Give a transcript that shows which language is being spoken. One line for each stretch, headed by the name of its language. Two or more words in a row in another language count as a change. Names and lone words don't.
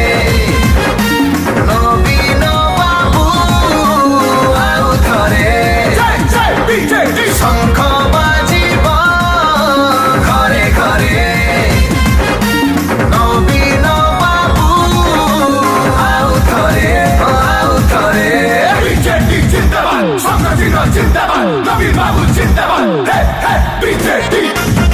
Odia: ନବୀନ ବାବୁ ଆଉ ଥରେ ଶଙ୍ଖ ବାଜିବ ଘରେ ଘରେ ନବୀନ ବାବୁ ଆଉ ଥରେ ବିଜେପି ଜିନ୍ଦାବାଦ, ସଂଗ୍ରାମୀ ଜିନ୍ଦାବାଦ, ନବୀନ ବାବୁ ଜିନ୍ଦାବାଦ, ବିଜେପି